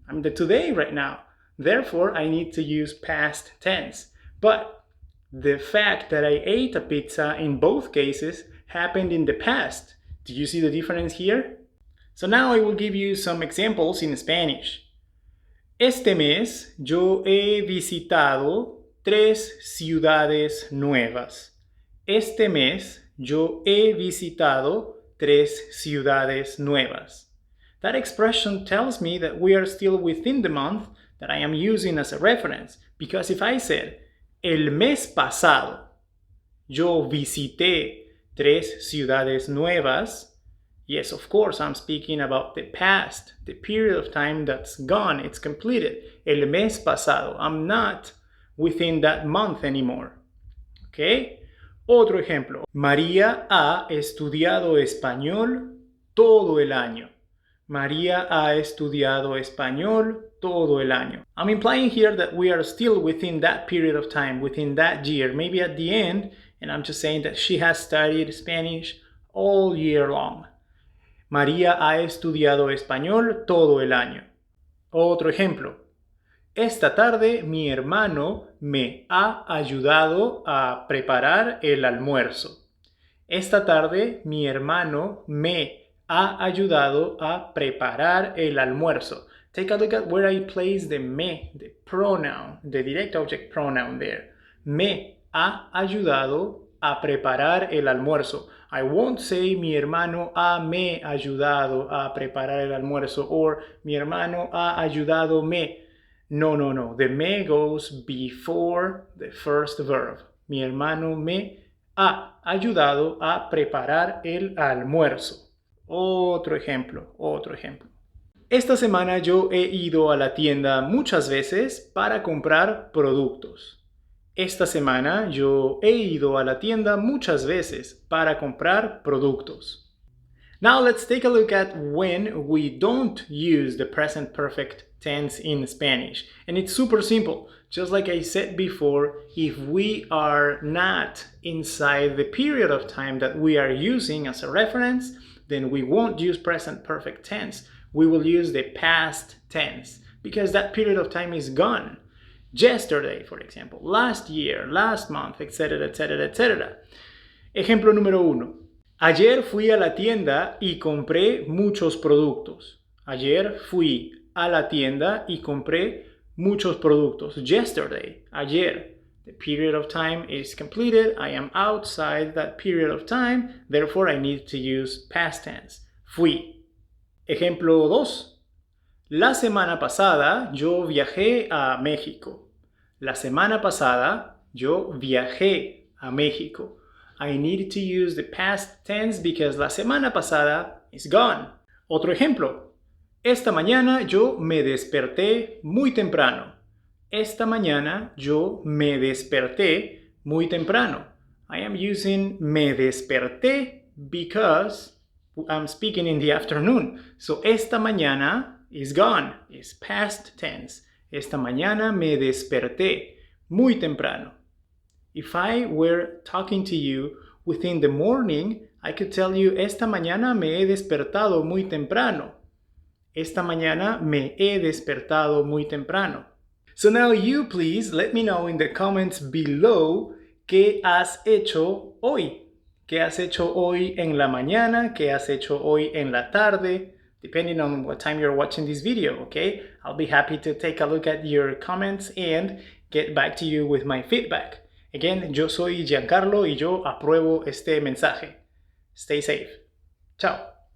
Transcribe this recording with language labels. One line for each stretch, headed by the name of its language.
English: I'm the today right now. Therefore, I need to use past tense. But the fact that I ate a pizza in both cases happened in the past. Do you see the difference here? So now I will give you some examples in Spanish.
Spanish: Este mes yo he visitado 3 ciudades nuevas. Este mes yo he visitado 3 ciudades nuevas.
English: That expression tells me that we are still within the month that I am using as a reference. Because if I said,
Spanish: el mes pasado yo visité 3 ciudades nuevas,
English: yes, of course, I'm speaking about the past, the period of time that's gone, it's completed.
Spanish: El mes pasado.
English: I'm not within that month anymore.
Spanish: Okay? Otro ejemplo. María ha estudiado español todo el año. María ha estudiado español todo el año.
English: I'm implying here that we are still within that period of time, within that year, maybe at the end, and I'm just saying that she has studied Spanish all year long.
Spanish: María ha estudiado español todo el año. Otro ejemplo. Esta tarde mi hermano me ha ayudado a preparar el almuerzo. Esta tarde mi hermano me ha ayudado a preparar el almuerzo.
English: Take a look at where I place the me, the pronoun, the direct object pronoun there.
Spanish: Me ha ayudado a preparar el almuerzo.
English: I won't say
Spanish: mi hermano ha me ayudado a preparar el almuerzo
English: or
Spanish: mi hermano ha ayudado me. No.
English: The me goes before the first verb.
Spanish: Mi hermano me ha ayudado a preparar el almuerzo. Otro ejemplo. Esta semana yo he ido a la tienda muchas veces para comprar productos. Esta semana yo he ido a la tienda muchas veces para comprar productos.
English: Now let's take a look at when we don't use the present perfect tense in Spanish. And it's super simple. Just like I said before, if we are not inside the period of time that we are using as a reference, then we won't use present perfect tense. We will use the past tense because that period of time is gone. Yesterday, for example, last year, last month, etc., etc., etc.
Spanish: Ejemplo número 1. Ayer fui a la tienda y compré muchos productos. Ayer fui a la tienda y compré muchos productos.
English: Yesterday, ayer. The period of time is completed. I am outside that period of time. Therefore, I need to use past tense.
Spanish: Fui. Ejemplo 2. La semana pasada yo viajé a México. La semana pasada yo viajé a México.
English: I need to use the past tense because
Spanish: la semana pasada
English: is gone.
Spanish: Otro ejemplo. Esta mañana yo me desperté muy temprano. Esta mañana yo me desperté muy temprano.
English: I am using
Spanish: me desperté
English: because I'm speaking in the afternoon. So
Spanish: esta mañana
English: is gone, is past tense.
Spanish: Esta mañana me desperté muy temprano.
English: If I were talking to you within the morning, I could tell you,
Spanish: esta mañana me he despertado muy temprano. Esta mañana me he despertado muy temprano.
English: So now you please let me know in the comments below
Spanish: qué has hecho hoy. ¿Qué has hecho hoy en la mañana? ¿Qué has hecho hoy en la tarde?
English: Depending on what time you're watching this video, okay? I'll be happy to take a look at your comments and get back to you with my feedback.
Spanish: Again, yo soy Giancarlo y yo apruebo este mensaje.
English: Stay safe.
Spanish: Chao.